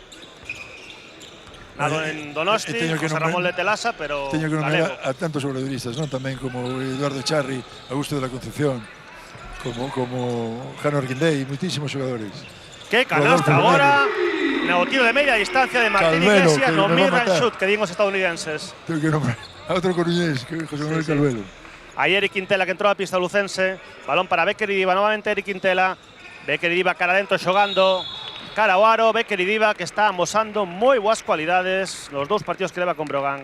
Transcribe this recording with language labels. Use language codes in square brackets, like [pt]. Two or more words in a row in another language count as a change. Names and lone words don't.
[gl] Nado en Donosti, José Ramón de Telasa, pero teño que nombrar a tantos obradoristas, non? Tamén como Eduardo Charri, Augusto de la Concepción, como Jano Arquindei, moitísimos xogadores. Que canastra agora, no tiro de media distancia de Martín Iglesias, no [en] mid-range shoot, [gl] que digan os estadounidenses. [es] Tengo que nombrar [gl] a outro coruñés, que é José Manuel Calvelo. Aí Eric Quintela, que entrou a pista lucense, balón para Becker y Diva, novamente Eric Quintela. Becker y Diva cara adentro xogando, cara ao aro, Becker y Diva, que está amosando moi boas cualidades nos dous partidos que leva con Brogan.